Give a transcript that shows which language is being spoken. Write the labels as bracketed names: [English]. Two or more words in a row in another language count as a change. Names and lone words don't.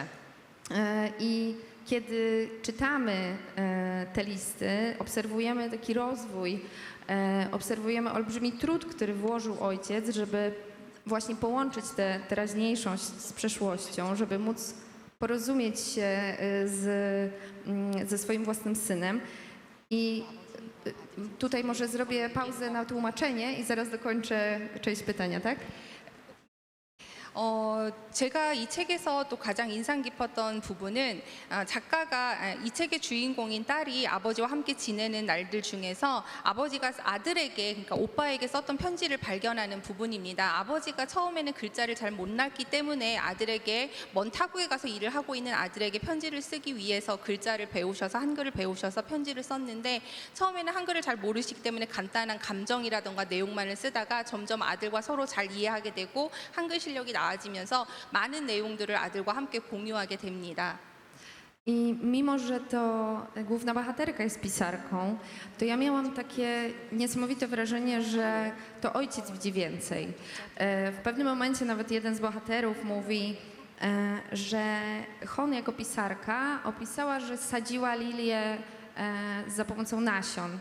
[Polish] I kiedy czytamy te listy, obserwujemy taki rozwój, obserwujemy olbrzymi trud, który włożył ojciec, żeby właśnie połączyć tę teraźniejszość z przeszłością, żeby móc porozumieć się ze swoim własnym synem. I tutaj może zrobię pauzę na tłumaczenie i zaraz dokończę część pytania, tak? [Korean] 제가 이 책에서 또 가장 인상 깊었던 부분은 작가가 이 책의 주인공인 딸이 아버지와 함께 지내는 날들 중에서 아버지가 아들에게, 그러니까 오빠에게 썼던 편지를 발견하는 부분입니다. 아버지가 처음에는 글자를 잘 못 읽기 때문에 아들에게 먼 타국에 가서 일을 하고 있는 아들에게 편지를 쓰기 위해서 글자를 배우셔서 한글을 배우셔서 편지를 썼는데 처음에는 한글을 잘 모르시기 때문에 간단한 감정이라던가 내용만을 쓰다가 점점 아들과 서로 잘 이해하게 되고 한글 실력이 나아지면서 많은 내용들을 아들과 함께 공유하게 됩니다. [Polish] I mimo, że to główna bohaterka jest pisarką, to ja miałam takie niesamowite wrażenie, że to ojciec widzi więcej. W pewnym momencie nawet jeden z bohaterów mówi, że Hon jako pisarka opisała, że sadziła lilię za pomocą nasion.